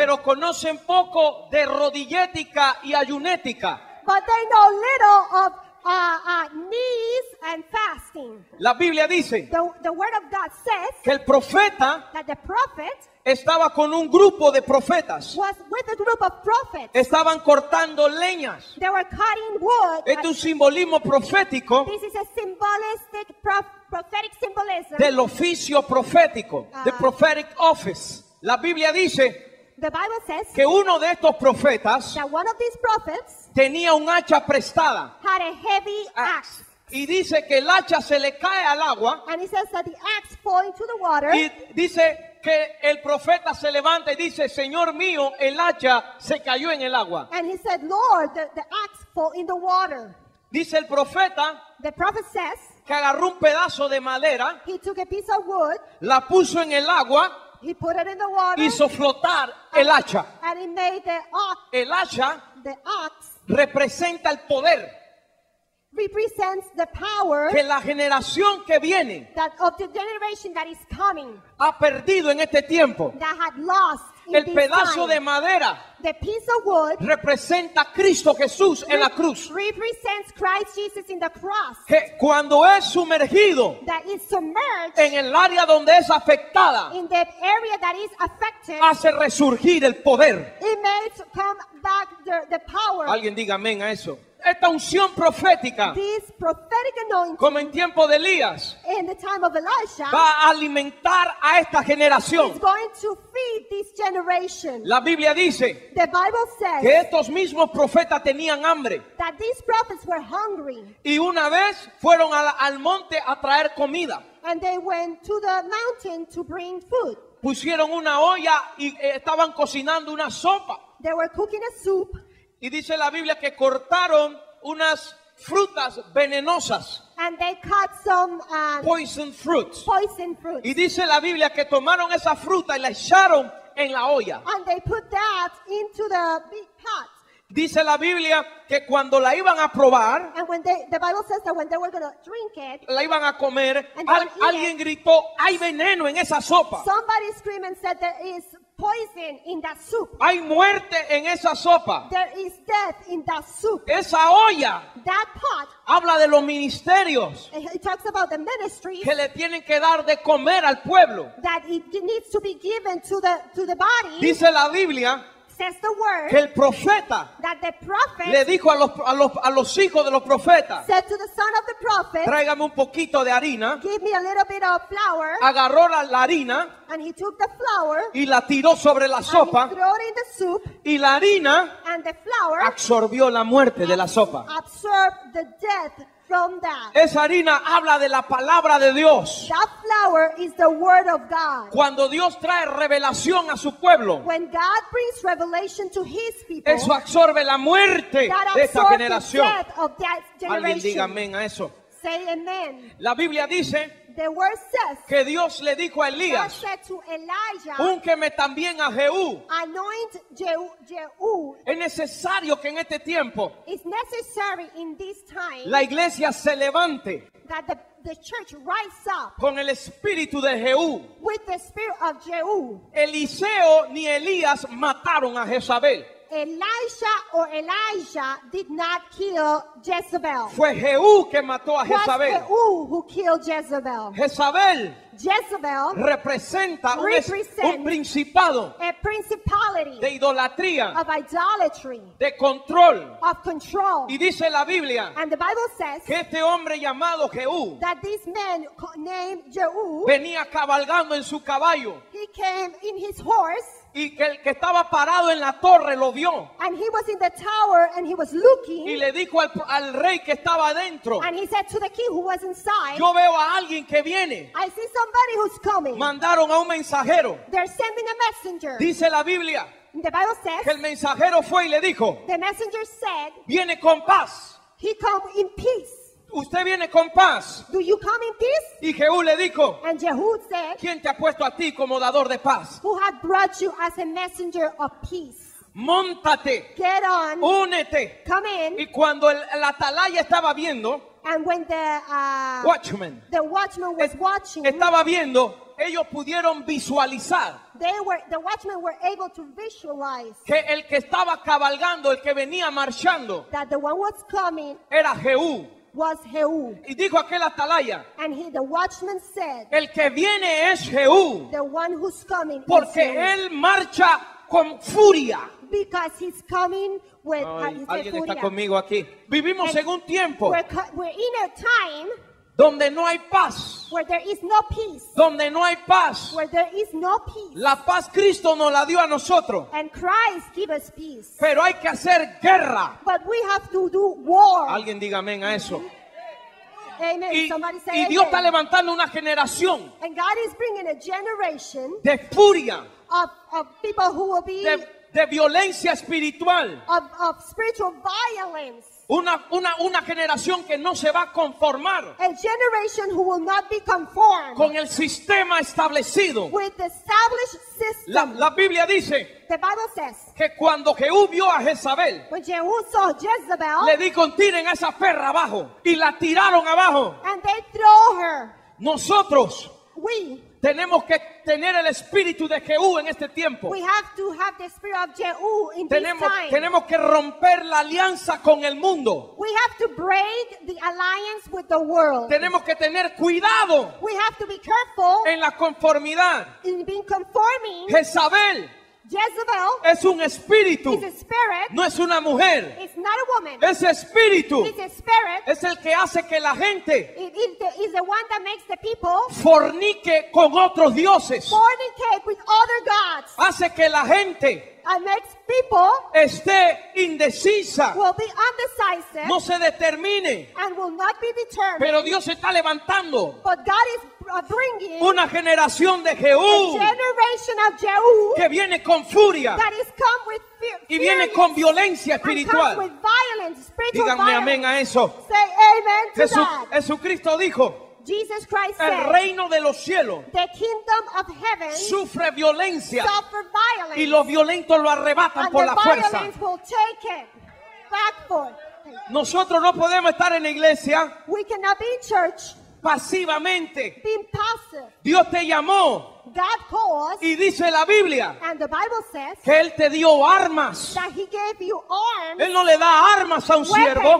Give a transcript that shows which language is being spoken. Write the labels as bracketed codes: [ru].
[es] pero conocen poco de rodillética y ayunética. [en] but they know little of knees and fasting. [es] La Biblia dice [en] The word of God says [es] que el profeta [en] that the prophet [es] estaba con un grupo de profetas. [en] was with a group of prophets. [es] Estaban cortando leñas. [en] They were cutting wood. [es] Este es un simbolismo profético [en] This is a symbolistic prophetic symbolism. [es] del oficio profético, [en] the prophetic office. [es] La Biblia dice [en] The Bible says [es] que uno de estos profetas [en] that one of these prophets [es] tenía un hacha prestada. [en] had a heavy axe. [es] Y dice que el hacha se le cae al agua. [en] And it says that the axe fall into the water. [es] Y dice que el profeta se levanta y dice: Señor mío, el hacha se cayó en el agua. [en] And he said, Lord, the axe fall in the water. [es] Dice el profeta [en] The prophet says [es] que agarró un pedazo de madera, [en] he took a piece of wood, [es] la puso en el agua, [en] he put it in the water, [es] hizo flotar el hacha. [en] and he made [es] El hacha [en] the axe [es] representa el poder [en] represents the power [es] que la generación que viene [en] that of the generation that is coming, [es] ha perdido en este tiempo. [en] that had lost in [es] El [en] this [es] pedazo [en] time. [es] de madera [en] The piece of wood [es] representa a Cristo Jesús en la cruz, [en] represents Christ Jesus in the cross, [es] que cuando es sumergido [en] that is submerged [es] en el área donde es afectada, [en] in the area that is affected. [es] hace resurgir el poder. [en] It makes come back the power. [es] Alguien diga amén a eso. Esta unción profética, [en] This prophetic anointing [es] como en tiempo de Elías, [en] in the time of Elisha [es] va a alimentar a esta [en] is [es] generación. [en] going to feed this generation. [es] La Biblia dice [en] The Bible says [es] que estos mismos profetas tenían hambre [en] that these prophets were hungry [es] y una vez fueron al monte a traer comida. [en] and they went to the mountain to bring food. [es] Pusieron una olla y estaban cocinando una sopa. [en] They were cooking a soup [es] Y dice la Biblia que cortaron unas frutas venenosas, [en] and they cut some poison fruits. poison fruits. [es] Y dice la Biblia que tomaron esa fruta y la echaron en la olla. [en] And they put that into the big pot. [es] Dice la Biblia que cuando la iban a probar, [en] And when the Bible says that when they were going to drink it, [es] la iban a comer, [en] And they would eat [es] alguien gritó, hay veneno en esa sopa. [en] somebody screamed and said there is poison in that soup. [es] Hay muerte en esa sopa. [en] There is death in that soup. [es] Esa olla [en] That pot, [es] habla de los ministerios [en] it talks about the ministry [es] que le tienen que dar de comer al pueblo. [en] that it needs to be given to the body. [es] Dice la Biblia [en] Says the word [es] que el profeta [en] that the prophet [es] le dijo a los hijos de los profetas, [en] said to the son of the prophet, [es] tráigame un poquito de harina. [en] give me a little bit of flour. [es] Agarró la harina [en] And he took the flour [es] y la tiró sobre la [en] and he [es] sopa, [en] threw it in the soup, [es] y la harina [en] and the flour [es] absorbió la muerte de la sopa. [en] absorbed the death from that. [es] Esa harina habla de la palabra de Dios. [en] That flour is the word of God. [es] Cuando Dios trae revelación a su pueblo, [en] When God brings revelation to his people, [es] eso absorbe la muerte [en] that [es] de esta [en] absorbs the [es] generación. [en] death of that [es] Alguien diga [en] generation. [es] amén a eso. [en] Say amen. [es] La Biblia dice [en] The word says, [es] que Dios le dijo a [en] God [es] Elías, [en] said to Elijah, [es] úngeme también a Jehú. [en] anoint Jehu. [es] Es necesario que en este tiempo [en] It's necessary in this time [es] la iglesia se levante [en] that the church rise up [es] con el espíritu de Jehú. [en] with the spirit of Jehu. [es] Eliseo ni Elías mataron a Jezabel. [en] Elisha or Elijah did not kill Jezebel. [es] Fue Jehú que mató a [en] It was [es] Jezabel. [en] Jehu who killed Jezebel. [es] Jezabel [en] Jezebel [es] representa un [en] represent [es] principado [en] a principality [es] de idolatría, [en] of idolatry, [es] de control. [en] of control. [es] Y dice la Biblia [en] And the Bible says [es] que este hombre llamado Jehú [en] that this man named Jehu, [es] venía cabalgando en su caballo, [en] he came in his horse, [es] y que el que estaba parado en la torre lo vio [en] and he was in the tower and he was looking, [es] y le dijo al rey que estaba adentro, [en] and he said to the king who was inside, [es] yo veo a alguien que viene. [en] I see somebody who's coming. [es] Mandaron a un mensajero. [en] They're sending a messenger. [es] Dice la Biblia [en] The Bible [es] que el [en] says [es] mensajero fue y le dijo, [en] the messenger said [es] viene con paz. [en] he come in peace. [es] Usted viene con paz. [en] Do you come in peace? [es] Y Jehú le dijo, [en] And Jehu said, [es] ¿quién te ha puesto a ti como dador de paz? [en] who had brought you as a messenger of peace? [es] Móntate, [en] Get on, [es] únete. [en] come in. [es] Y cuando el atalaya estaba viendo, [en] And when the [es] watchman, [en] watchman was watching, [es] estaba viendo, ellos pudieron visualizar [en] the watchmen were able to visualize [es] que el que estaba cabalgando, el que venía marchando, [en] that the one was coming [es] era Jehú. [en] was Jehu. [es] Y dijo aquel atalaya, [en] And the watchman said, [es] el que viene es Jehú, [en] the one who's coming is [es] porque [en] Jehu. [es] él marcha con furia. [en] Because he's coming with [es] Ay, [en] his [es] alguien está furia. conmigo aquí. Vivimos [en] And [es] en un tiempo [en] we're in a time [es] donde no hay paz, [en] where there is no peace. [es] donde no hay paz. [en] Where there is no peace. [es] La paz Cristo nos la dio a nosotros, [en] And Christ give us peace. [es] pero hay que hacer guerra. [en] But we have to do war. [es] Alguien diga amén a eso. [en] Amen. [es] Y, [en] Somebody say [es] y Dios está [en] amen. [es] levantando una generación [en] And God is bringing a generation [es] de furia, [en] of people who will be [es] de violencia espiritual. [en] of spiritual violence. [es] Una generación que no se va a conformar [en] A generation who will not be conformed [es] con el sistema establecido. [en] with the established system. [es] La Biblia dice [en] The Bible says, [es] que cuando Jehú vio a Jezabel, [en] when Jehu saw Jezebel, [es] le dijo, tiren a esa perra abajo, y la tiraron abajo. [en] and they throw her, [es] Nosotros [en] we [es] tenemos que tener el espíritu de Jehú en este tiempo. [en] have to have the spirit of Jehu in this time. [es] Tenemos que romper la alianza con el mundo. [en] We have to break the alliance with the world. [es] Tenemos que tener cuidado [en] We have to be careful [es] en la conformidad. [en] in being conforming. [es] Jezabel [en] Jezebel [es] es un espíritu, [en] is a spirit. [es] no es una mujer. [en] It's not a woman. [es] Ese espíritu [en] It's a spirit. [es] es el que hace que la gente [en] It is the one that makes the people [es] fornique con otros dioses. [en] fornicate with other gods. [es] Hace que la gente [en] And makes people [es] esté indecisa, [en] will be undecisive [es] no se determine. [en] and will not be determined. [es] Pero Dios está levantando [en] But God is bringing [es] una generación de [en] a [es] Jehú [en] generation of Jehu [es] que viene con furia, [en] that is come with [es] y viene con violencia [en] and comes [es] espiritual. [en] with violence, spiritual [es] Díganme amén [en] violence. [es] a eso. [en] Say amen to that. [es] Jesucristo dijo, [en] Jesus Christ [es] el [en] said, [es] reino de los cielos [en] the kingdom of heaven [es] sufre violencia [en] suffer violence, [es] y los violentos lo arrebatan [en] and [es] por [en] the [es] la fuerza. [en] violence will take it back for it. [es] Nosotros no podemos estar en la iglesia [en] We cannot be in church [es] pasivamente. [en] being passive. [es] Dios te llamó [en] God calls, [es] y dice la Biblia [en] and the Bible says [es] que Él te dio armas. [en] that He gave you arms, [es] Él no le da armas a un siervo,